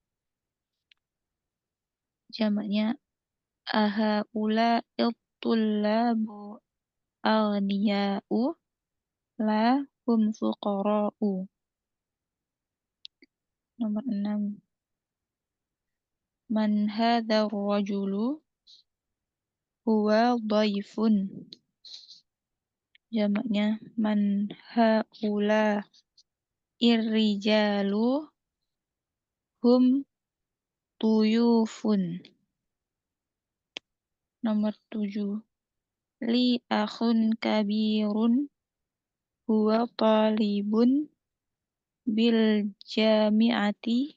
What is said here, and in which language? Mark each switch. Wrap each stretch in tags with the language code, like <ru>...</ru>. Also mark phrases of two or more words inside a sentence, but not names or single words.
<ar>Jamaknya هؤلاء الطلاب أغنياء لا هم فقراء. Nomor 6, من هذا الرجل هو ضيف. Jamaknya من هؤلاء الرجال هم ضيوف. Nomor 7, لي أخ كبير هو طالب بالجامعة.</ar>